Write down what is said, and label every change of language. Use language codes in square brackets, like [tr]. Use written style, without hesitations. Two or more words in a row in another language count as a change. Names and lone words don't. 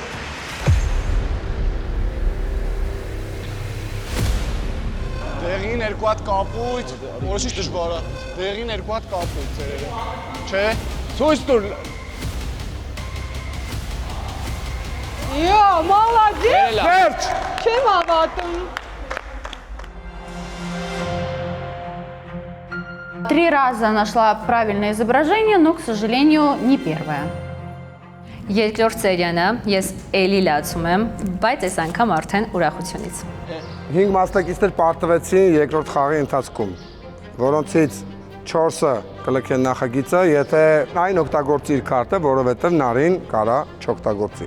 [hy] Դեղին 2 հատ կապույտ, որոշիչ դժվար է։ Դեղին 2 հատ կապույտ ծերերը։ Չէ։ Ցույց տուր։ [ru] Йо, молодец! [hy] Վերջ։ Չեմ հավատում։ [ru] 3 раза нашла правильное изображение, но, к сожалению, не первое. [hy] Երկրորդ սերիանը ես էլի լացում եմ, բայց այս անգամ արդեն ուրախությունից։ 5 մասնակիցներ պարտվեցին երկրորդ խաղի ընթացքում, որոնցից 4-ը կլքեն նախագիծը, եթե այն օգտագործի իր քարտը, որովհետև Նարին կարա չօգտագործի։